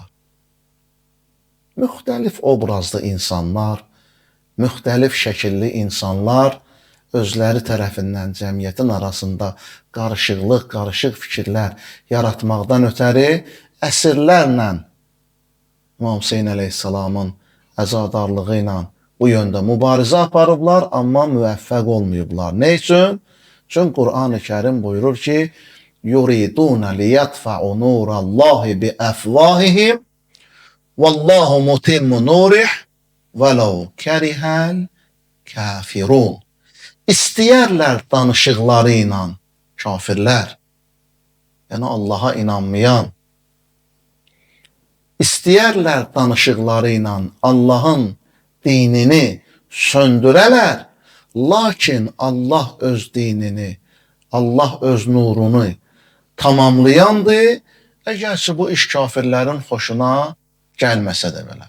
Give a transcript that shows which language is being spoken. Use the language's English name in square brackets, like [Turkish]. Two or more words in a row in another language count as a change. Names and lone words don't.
[Azerbaijani] Müxtəlif obrazlı insanlar, müxtəlif şəkilli insanlar özləri tərəfindən cəmiyyətin arasında qarışıqlıq, qarışıq fikirlər yaratmaqdan ötəri əsrlərlə İmam Hüseyn əleyhissalamın əzadarlığı ilə bu yöndə mübarizə aparıblar, amma müvəffəq olmayıblar. Nə üçün? Çünki Qur'an-ı Kərim buyurur ki, [Arabic] يُرِيدُونَ لِيَطْفَعُوا نُورَ اللّٰهِ بِأَفْوَاهِهِمْ وَاللّٰهُ مُتِمُّ نُورِهِ وَلَوْ كَرِهَ الْكَافِرُونَ. [Azerbaijani] İstəyərlər danışıqları ilə kafirlər, yəni Allaha inanmayan, İstəyərlər danışıqları ilə Allahın dinini söndürələr, lakin Allah öz dinini, Allah öz nurunu tamamlayandır, əgərçi bu iş kafirlərin xoşuna gəlməsə də belə.